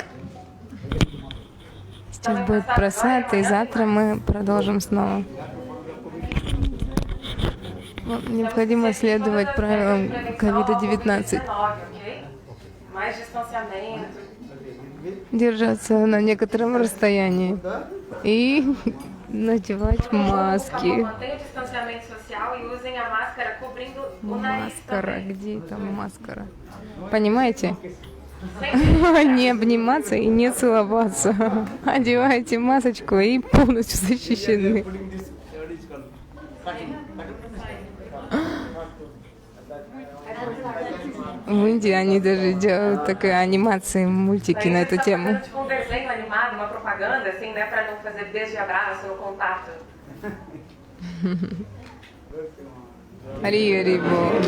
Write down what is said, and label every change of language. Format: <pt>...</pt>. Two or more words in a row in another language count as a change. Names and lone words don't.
<ru>Сейчас будет просад, и завтра мы продолжим снова. Необходимо следовать правилам COVID-19.</ru> <pt>Mais distanciamento.</pt> <ru>Держаться на некотором расстоянии и надевать маски.</ru> <pt>Mantenha o distanciamento social e usem a máscara cobrindo o nariz</pt> <ru>Маскара,</ru> <pt>também.</pt> <ru>где там маскара? Понимаете? Не обниматься и не целоваться. Одевайте масочку и полностью защищены. В Индии они даже делают такие анимации, мультики на эту тему.</ru> <pt>Tipo um desenho animado, uma propaganda, assim, né? Pra não fazer beijo e abraço no contato. Ари-ари-бо.</pt>